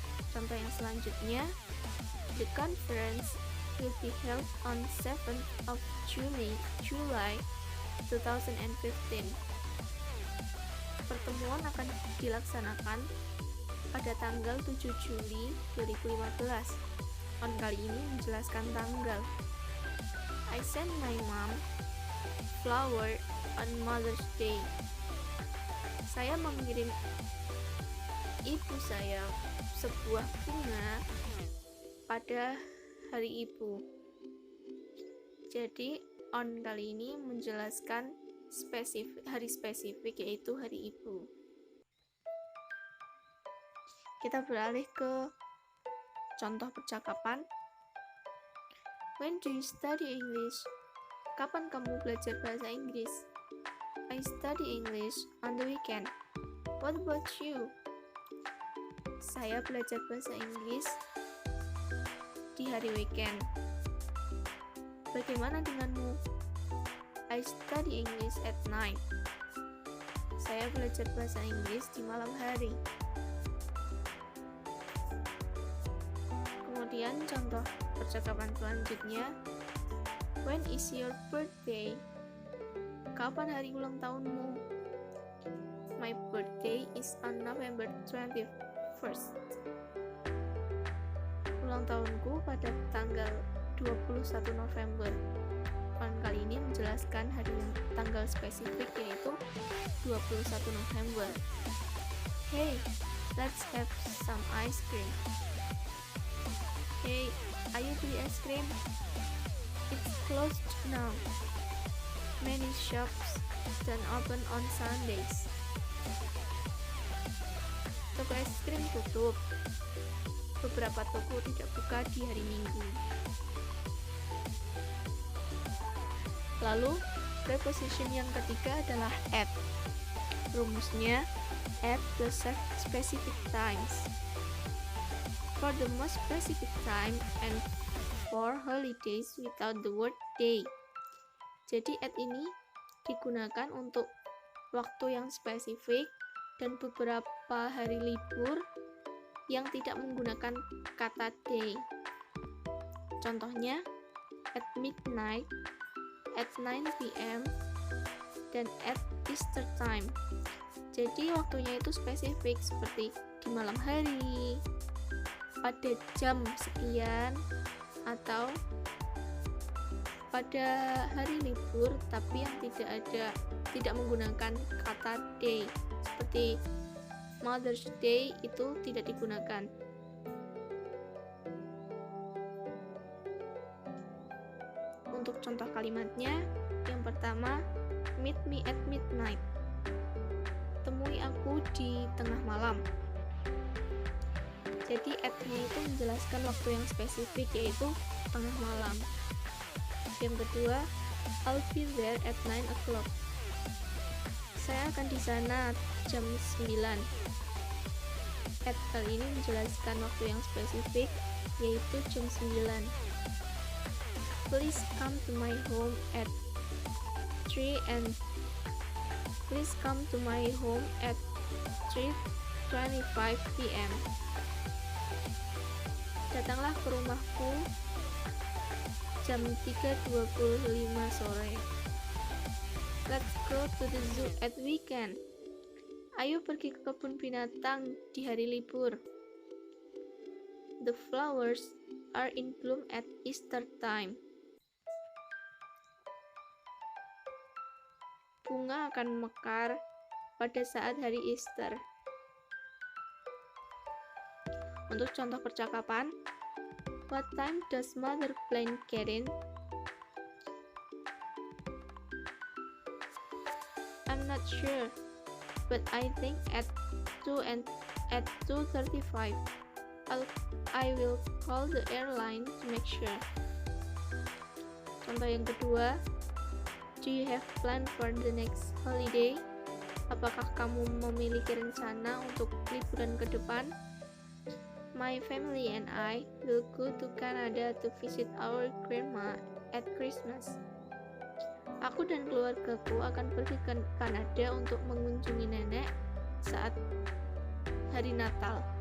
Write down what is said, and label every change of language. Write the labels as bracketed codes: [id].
[id] Contoh yang selanjutnya, [en] the conference will be held on 7th of July 2015. [id] Pertemuan akan dilaksanakan pada tanggal 7 Juli 2015. On kali ini menjelaskan tanggal. [en] I sent my mom flower on Mother's Day. [id] Saya mengirim ibu saya sebuah bunga pada hari ibu. Jadi on kali ini menjelaskan hari spesifik, yaitu hari ibu. Kita beralih ke contoh percakapan. [en] When do you study English? [id] Kapan kamu belajar bahasa Inggris? [en] I study English on the weekend. What about you? [id] Saya belajar bahasa Inggris di hari weekend. Bagaimana denganmu? [en] I study English at night. [id] Saya belajar bahasa Inggris di malam hari. Kemudian contoh percakapan selanjutnya. [en] When is your birthday? [id] Kapan hari ulang tahunmu? [en] My birthday is on November 21st. [id] Ulang tahunku pada tanggal 21 November. Kali ini menjelaskan hari tanggal spesifik, yaitu 21 November. [en] Hey, let's have some ice cream. Hey, [id] ayo beli es krim. [en] It's closed now. Many shops don't open on Sundays. [id] Toko es krim tutup. Beberapa toko tidak buka di hari Minggu. Lalu, preposition yang ketiga adalah at. Rumusnya, [en] at the specific times. For the most specific time and for holidays without the word day. [id] Jadi at ini digunakan untuk waktu yang spesifik dan beberapa hari libur yang tidak menggunakan kata day. [en] Contohnya, at midnight, at 9 p.m., dan at Easter time. [id] Jadi waktunya itu spesifik, seperti di malam hari, pada jam sekian, atau pada hari libur tapi yang tidak menggunakan kata day, seperti Mother's Day itu tidak digunakan. Untuk contoh kalimatnya, yang pertama, [en] meet me at midnight. [id] Temui aku di tengah malam. Jadi at-nya itu menjelaskan waktu yang spesifik, yaitu tengah malam. Yang kedua, [en] I'll be there at 9 o'clock. [id] Saya akan di sana jam 9. At kali ini menjelaskan waktu yang spesifik, yaitu jam 9. [en] Please come to my home at 3 and please come to my home at 3:25 p.m. [id] Datanglah ke rumahku jam 3:25 sore. [en] Let's go to the zoo at weekend. [id] Ayo pergi ke kebun binatang di hari libur. [en] The flowers are in bloom at Easter time. [id] Bunga akan mekar pada saat hari Easter. Untuk contoh percakapan, [en] what time does mother plan getting? I'm not sure, but I think at 2:35. I will call the airline to make sure. [id] Contoh yang kedua, [en] do you have plan for the next holiday? [id] Apakah kamu memiliki rencana untuk liburan ke depan? [en] My family and I will go to Canada to visit our grandma at Christmas. [id] Aku dan keluargaku akan pergi ke Kanada untuk mengunjungi nenek saat hari Natal.